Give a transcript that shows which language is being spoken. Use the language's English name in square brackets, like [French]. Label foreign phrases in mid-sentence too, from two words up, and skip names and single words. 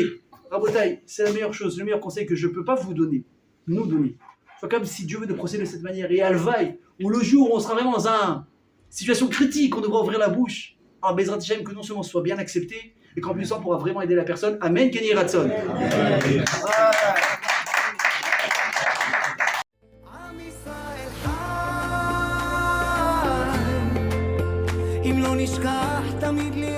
[French] Rabotaï, c'est la meilleure chose, le meilleur conseil que je ne peux pas vous donner, nous donner. C'est comme si Dieu veut de procéder de cette manière. Et Alvaï, où le jour où on sera vraiment dans une situation critique, on devra ouvrir la bouche. Alors, [Hebrew] בעזרת השם, [French] que non seulement ce soit bien accepté, et qu'en plus on pourra vraiment aider la personne. [Hebrew] אמן, כן יהי רצון. עם ישראל חי, אם לא נשכח תמיד